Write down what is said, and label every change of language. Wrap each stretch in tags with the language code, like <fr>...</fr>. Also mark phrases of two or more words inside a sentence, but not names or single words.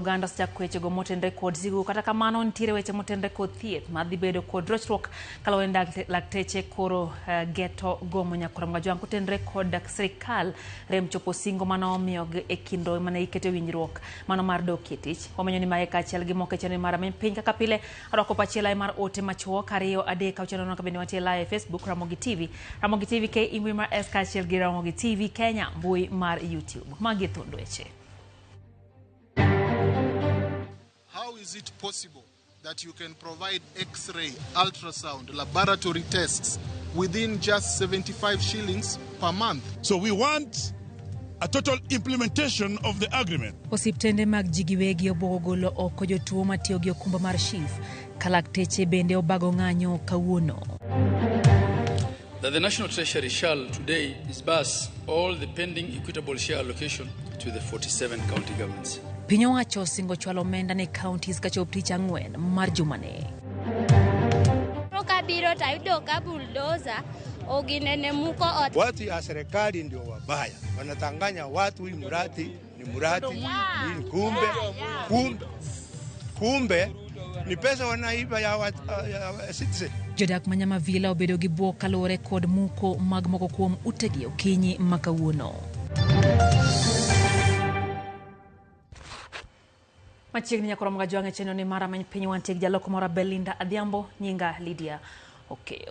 <luo>ganda sakweche go motenre kod sigu kata kamano ntiere weche motenre kod thieth madhi bedo kod rochruok kalowenda lakteche koro geto gomo nyakorom gajuange kotenre kod sirikal rem chopo singo mano miyo e kindo mane ikete winjruok mano mar dokitich omenyo ni maeka achiel gi moke cheno ni mara many piny kaka pile adoko pachiela mar ote machuo Kario adek auchano na kabini watie live Facebook Ramogi TV ke imwi mar SK achiel gi Ramogi TV Kenya mbui mar YouTube magi thundo eche.</luo> <en>How is it possible that you can provide X-ray, ultrasound, laboratory tests within just 75 shillings per month? So we want a total implementation of the agreement.</en> <luo>Osiptende mag jigiwegi obogolo oko jotuo matiyo gi okumba mar SHIF kalakteche bende obago ng'anyo kawuono.</luo> <en>That the National Treasury shall today disburse all the pending equitable share allocation to the 47 county governments.</en> <luo>Piny owacho singo chwalo omenda ne counties kachop tich ang'wen mar jumane. Biro tayudo ka bulldozer oginene muko ot.</luo> <sw>Watu ya serikali ndio wabaya. Wanatanganya watu hii murati ni kumbe ni pesa wanaiba ya citizen.</sw> <luo>Jodak manyama vila obedo gi buok kalore kod muko mag moko kuom utegi okinyi makawuono. Machiegni nyakorom gajuange cheno ni mara many piny wantie gi jaloko mora Belinda Adhiambo nyinga Lydia Okeyo.</luo>